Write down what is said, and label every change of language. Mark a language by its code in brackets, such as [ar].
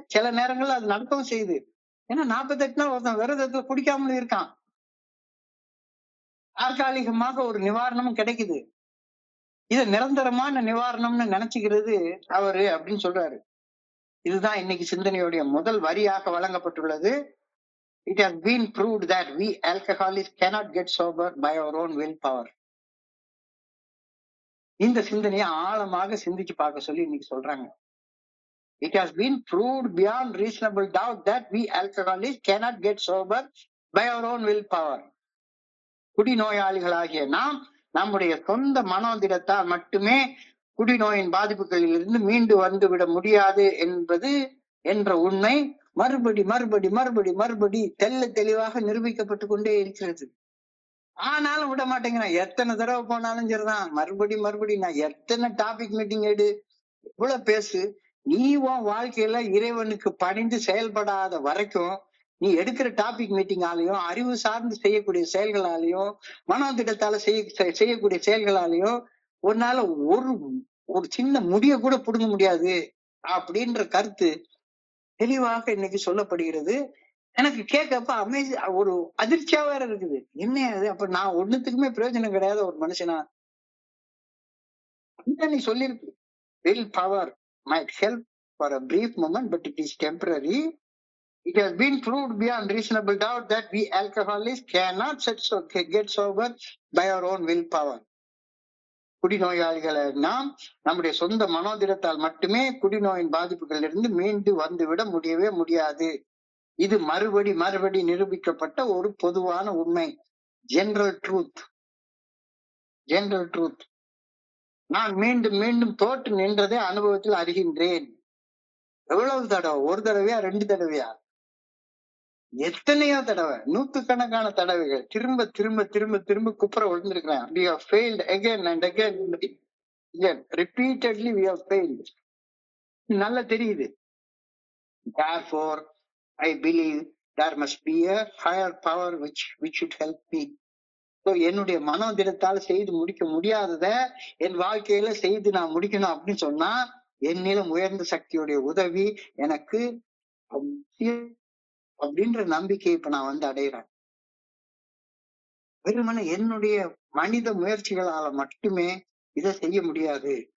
[ta] சில நேரங்கள்ல அது நடக்கவும் செய்யுது. ஏன்னா 48 நாள் ஒருத்தன் விரதத்துல குடிக்காமலும் இருக்கான், தற்காலிகமாக ஒரு நிவாரணமும் கிடைக்குது. இது நிரந்தரமான நிவாரணம்னு நினைச்சுக்கிறது அவரு அப்படின்னு சொல்றாரு. இதுதான் இன்னைக்கு சிந்தனையுடைய முதல் வரியாக வழங்கப்பட்டுள்ளது. [en] It has been proved that we alcoholics cannot get sober by our own willpower. [ta] இந்த சிந்தனையை ஆழமாக சிந்திச்சு பார்க்க சொல்லி இன்னைக்கு சொல்றாங்க. [en] It has been proved beyond reasonable doubt that we alcoholics cannot get sober by our own willpower. [ta] குடிநோயாளிகளாகிய நாம் நம்முடைய சொந்த மனோதிடத்தால் மட்டுமே குடிநோயின் பாதிப்புகளில் இருந்து மீண்டு வந்து விட முடியாது என்ற உண்மை மறுபடி மறுபடி மறுபடி மறுபடி தெளிவாக நிரூபிக்கப்பட்டு கொண்டே இருக்கிறது. ஆனாலும் விட மாட்டேங்கிறான். எத்தனை தடவை போனாலும் சரிதான், மறுபடி நான் எத்தனை டாபிக் மீட்டிங் எடு, இவ்வளவு பேசு, நீ உன் வாழ்க்கையில இறைவனுக்கு பணிந்து செயல்படாத வரைக்கும் நீ எடுக்கிற டாபிக் மீட்டிங்காலையும், அறிவு சார்ந்து செய்யக்கூடிய செயல்களாலையும், மனோதிடத்தால செய்யக்கூடிய செயல்களாலையும் ஒரு நாள் ஒரு சின்ன முடிய கூட புடுங்க முடியாது அப்படின்ற கருத்து தெளிவாக இன்னைக்கு சொல்லப்படுகிறது. எனக்கு கேட்கப்ப ஒரு அதிர்ச்சியா வேற இருக்குது. என்ன அது? அப்ப நான் ஒண்ணுத்துக்குமே பிரயோஜனம் கிடையாத ஒரு மனுஷனா? நீ சொல்லிருக்கு, [en] will power might help for a brief moment but it is temporary. It has been proved beyond reasonable doubt that we alcoholics cannot get sober by our own willpower. [ta] குடிநோயாளிகளை நாம் நம்முடைய சொந்த மனோதிடத்தால் மட்டுமே குடிநோயின் பாதிப்புகளில் இருந்து மீண்டு வந்துவிட முடியவே முடியாது. இது மறுபடி நிரூபிக்கப்பட்ட ஒரு பொதுவான உண்மை. General truth. நான் மீண்டும் தோற்று நின்றதை அனுபவத்தில் அறிகின்றேன். எவ்வளவு தடவை? ஒரு தடவையா, 2 தடவையா, எத்தனையோ தடவை, நூத்துக்கணக்கான தடவைகள் திரும்ப குப்புற விழுந்திருக்கிறேன். [en] We have failed again and again. Repeatedly we have failed. [ta] நல்லா தெரியுது. [en] Therefore, I believe there must be a higher power which should help me. [ta] என்னுடைய மனோதிடத்தால் செய்து முடிக்க முடியாதத என் வாழ்க்கையில செய்து நான் முடிக்கணும் அப்படின்னு சொன்னா என்னிலும் உயர்ந்த சக்தியுடைய உதவி எனக்கு அப்படின்ற நம்பிக்கையை இப்ப நான் அடையிறேன். வெறுமனே என்னுடைய மனித முயற்சிகளால மட்டுமே இதை செய்ய முடியாது.